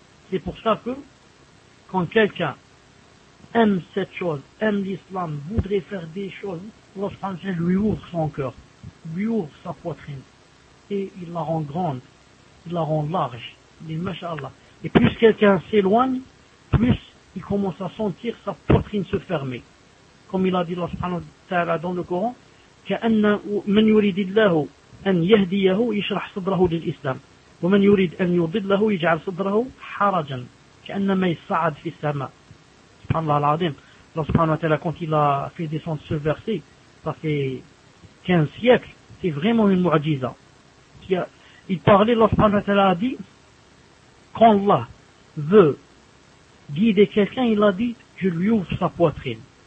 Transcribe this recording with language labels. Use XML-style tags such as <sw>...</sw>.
<fr>C'est pour ça que quand quelqu'un aime cette chose, aime l'islam, voudrait faire des choses, l'Ostranger lui ouvre son cœur, lui ouvre sa poitrine, et il la rend grande, il la rend large, les mashallah. Et plus quelqu'un s'éloigne, plus il commence à sentir sa poitrine se fermer. Comme il a dit subhanahu wa ta'ala dans le Coran,</fr> <ar>كأن من يريد الله أن يهديه يشرح صدره للإسلام ومن يريد أن يضله يجعل صدره حرجا كأنما يصعد في السماء. سبحان الله العظيم.</ar> <fr>الله سبحانه وتعالى quand il a fait descendre ce verset, ça fait 15 siècles, c'est vraiment une معجزة. Il parlait, الله سبحانه وتعالى a dit, quand Allah veut guider quelqu'un, il a dit, je lui ouvre sa poitrine.</fr>